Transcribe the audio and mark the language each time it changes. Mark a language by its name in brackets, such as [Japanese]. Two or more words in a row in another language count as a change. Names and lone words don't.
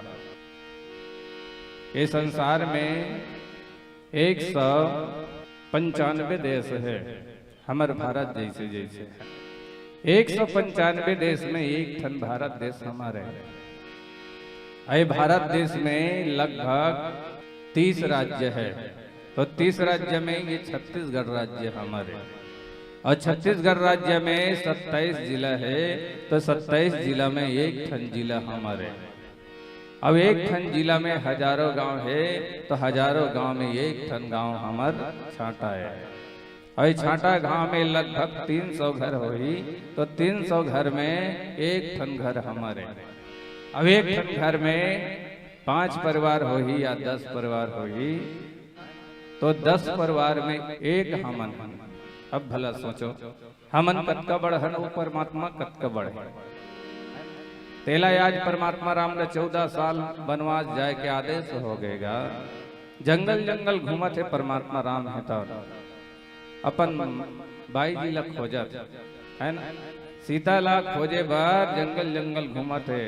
[Chhattisgarhi] ये संसार में 195 देश है, हमारे भारत जैसे जैसे 195 देश में एक ठन भारत देश हमारे है। भारत देश में लगभग 30 राज्य है, तो 30 राज्य में ये 36गढ़ राज्य हमारे, और छत्तीसगढ़ राज्य में 27 जिला है, तो 27 जिला में एक ठन जिला हमारे। अब एक ठन जिला में हजारों गांव है, तो हजारों गांव में एक ठन गांव हमार छाटा है। और छाटा गांव में लगभग 300 घर होई, तो 300 घर में एक ठन घर हमारे। अब एक ठन घर में 5 परिवार होई या 10 परिवार होई, तो 10 परिवार में एक हमन, अब भला सोचो, हमन कत का बढ़न वो परमात्मा कत का बढ़ तेला आज परमात्मा राम ने 14 साल वनवास जाए के आदेश हो गएगा। जंगल जंगल घूमत है परमात्मा राम है तो अपन बाई जी ला खोजत है ना, सीता ला खोजे बार जंगल जंगल घूमत है।